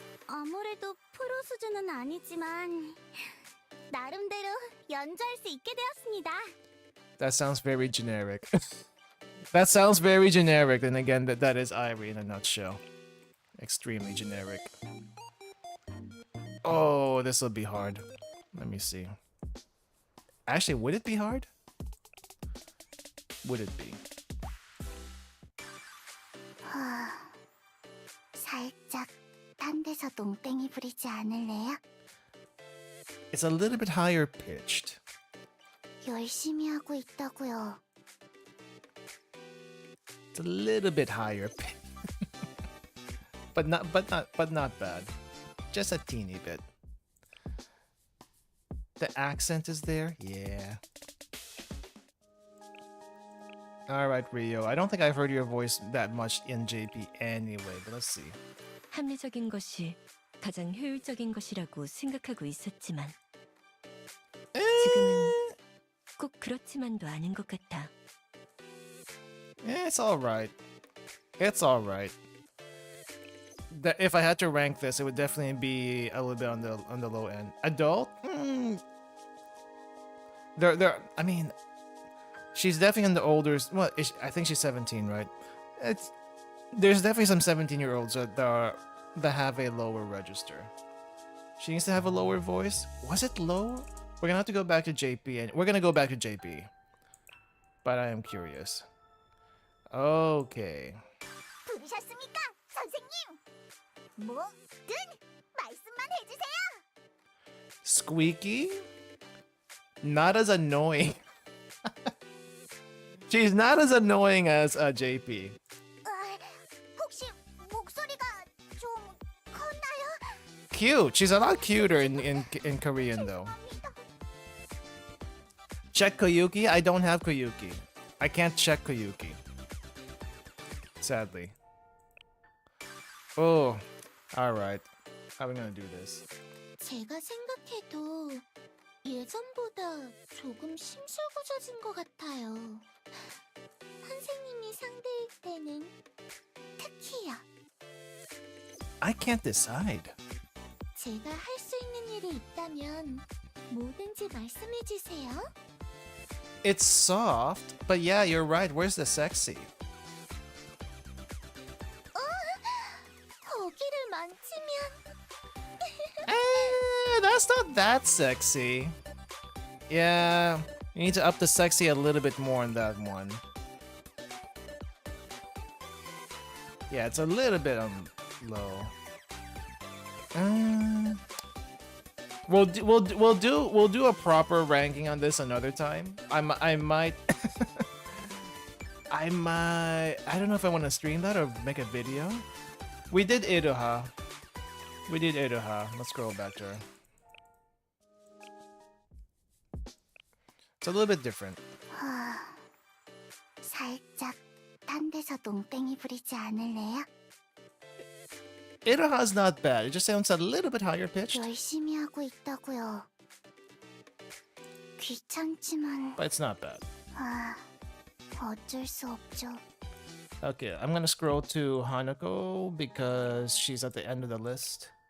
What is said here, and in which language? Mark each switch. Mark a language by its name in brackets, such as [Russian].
[Korean] 아무래도 프로 수준은 아니지만 나름대로 연주할 수 있게 되었습니다. [English] That sounds very generic. That sounds very generic. And again, that is Irie in a nutshell. Extremely generic. Oh, this will be hard. Let me see. Actually, would it be hard? Would it be? [Korean] 살짝 딴 데서 농땡이 부리지 않을래요? [English] It's a little bit higher pitched. [Korean] 열심히 하고 있다고요. [English] It's a little bit higher pitched. but not bad. Just a teeny bit. The accent is there? Yeah. Alright, Rio. I don't think I've heard your voice that much in JP anyway, but let's see. [Korean] 합리적인 것이 가장 효율적인 것이라고 생각하고 있었지만 지금은 꼭 그렇지만도 않은 것 같아. [English] It's alright. It's alright. If I had to rank this, it would definitely be a little bit on the low end. Adult? I mean, she's definitely in the older. Well, I think she's 17, right? There's definitely some 17-year-olds that have a lower register. She needs to have a lower voice. Was it low? We're gonna have to go back to JP, and we're gonna go back to JP. But I am curious. Okay. [Korean] 부르셨습니까, 선생님? 뭐든 말씀만 해주세요. [English] Squeaky? Not as annoying. She's not as annoying as JP. [Korean] 혹시 목소리가 좀 컸나요? [English] Cute. She's a lot cuter in Korean though. Check Koyuki? I don't have Koyuki. I can't check Koyuki. Sadly. Oh, alright. How are we gonna do this? [Korean] 제가 생각해도 예전보다 조금 심술궂어진 것 같아요. 선생님이 상대일 때는 특히요. [English] I can't decide. [Korean] 제가 할 수 있는 일이 있다면 뭐든지 말씀해 주세요. [English] It's soft, but yeah, you're right. Where's the sexy? [Korean] 거기를 만지면 [English] That's not that sexy. Yeah, you need to up the sexy a little bit more in that one. Yeah, it's a little bit low. We'll do a proper ranking on this another time. I might I don't know if I want to stream that or make a video. We did Iroha. Let's scroll back to her. It's a little bit different. [Korean] 살짝 딴 데서 농땡이 부리지 않을래요? [English] Iroha's not bad. It just sounds a little bit higher pitched. [Korean] 열심히 하고 있다고요. 귀찮지만 [English] But it's not bad. [Korean] 어쩔 수 없죠. [English] Okay, I'm gonna scroll to Hanako because she's at the end of the list.